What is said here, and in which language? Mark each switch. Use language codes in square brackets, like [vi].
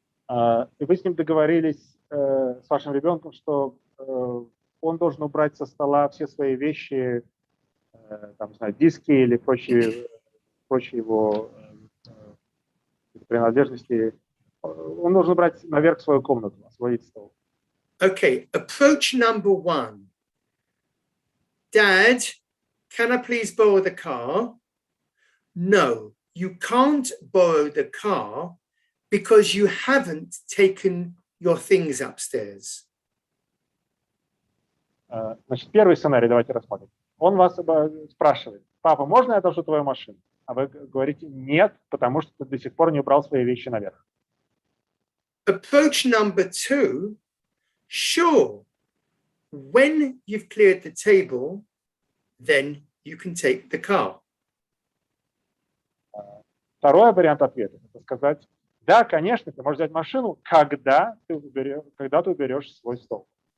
[ru] И вы с ним договорились с вашим ребенком, что он должен убрать со стола все свои вещи, там, не знаю, диски или прочие его принадлежности. Он должен убрать наверх свою комнату, освободить стол. [en] Okay, approach number one. Dad, can I please borrow the car? No, you can't borrow the car because you haven't taken your things upstairs. [ru] Значит, первый сценарий давайте рассмотрим. Он вас спрашивает: папа, можно я одолжу твою машину? А вы говорите: нет, потому что ты до сих пор не убрал свои вещи наверх. [en] Approach number two. Sure, when you've cleared the table, then you can take the car. [ru] Второй вариант ответа — это сказать: да, конечно, ты можешь взять машину, когда ты уберешь свой стол.